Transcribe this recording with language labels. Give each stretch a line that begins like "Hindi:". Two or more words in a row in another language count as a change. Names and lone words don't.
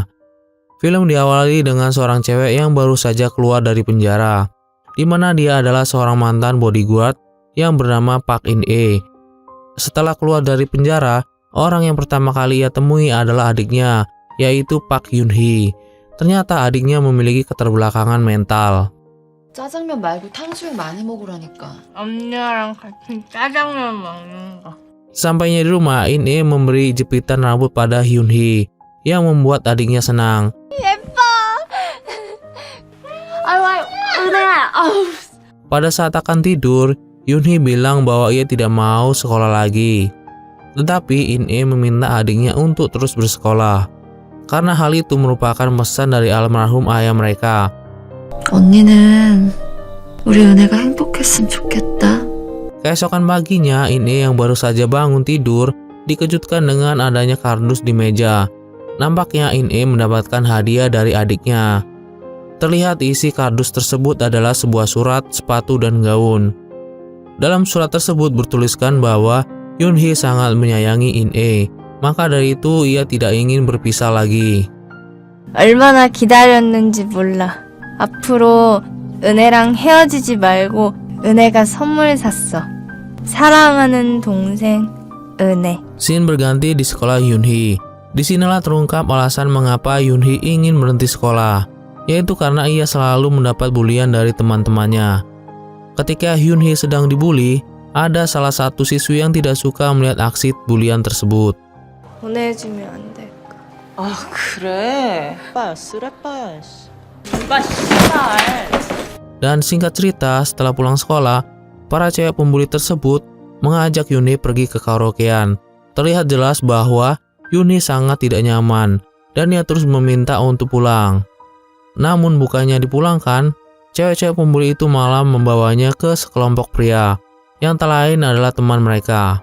Indonesian: Film diawali dengan seorang cewek yang baru saja keluar dari penjara, di mana dia adalah seorang mantan bodyguard yang bernama Park In-e. Setelah keluar dari penjara, orang yang pertama kali ia temui adalah adiknya, yaitu Park Yoon-hee. Ternyata adiknya memiliki keterbelakangan mental.
Korean: 짜장면 말고 탕수육 많이 먹으라니까. 엄마랑 같이 짜장면 먹는 거.
Indonesian: Sampainya di rumah, In-e memberi jepitan rambut pada Hyun-hee yang membuat adiknya senang.
Korean: 예뻐. 아유, 은혜야. 아우.
Indonesian: Pada saat akan tidur, Hyun-hee bilang bahwa ia tidak mau sekolah lagi. Tetapi In-e meminta adiknya untuk terus bersekolah, karena hal itu merupakan pesan dari almarhum ayah mereka.
Korean: 언니는 우리 은혜가 행복했으면 좋겠다.
Indonesian: Keesokan paginya, In-e yang baru saja bangun tidur dikejutkan dengan adanya kardus di meja. Nampaknya In-e mendapatkan hadiah dari adiknya. Terlihat isi kardus tersebut adalah sebuah surat, sepatu, dan gaun. Dalam surat tersebut bertuliskan bahwa Yoon-hee sangat menyayangi In-e, maka dari itu ia tidak ingin berpisah lagi.
Korean: 얼마나 기다렸는지 몰라. 앞으로 은혜랑 헤어지지 말고 은혜가 선물 샀어. 사랑하는 동생 은혜.
Indonesian: Scene berganti di sekolah Yoon-hee. Disinilah terungkap alasan mengapa Yoon-hee ingin berhenti sekolah, yaitu karena ia selalu mendapat bulian dari teman-temannya. Ketika Yoon-hee sedang dibully, ada salah satu siswi yang tidak suka melihat aksi bulian tersebut.
Korean: 보내주면 안 될까? 아 그래? 오빠 쓰레빠야. 오빠 씨발.
Indonesian: Dan singkat cerita, setelah pulang sekolah, para cewek pembuli tersebut mengajak Yoon-hee pergi ke karaokean. Terlihat jelas bahwa Yoon-hee sangat tidak nyaman dan ia terus meminta untuk pulang. Namun bukannya dipulangkan, cewek-cewek pembuli itu malah membawanya ke sekelompok pria yang tak lain adalah teman mereka.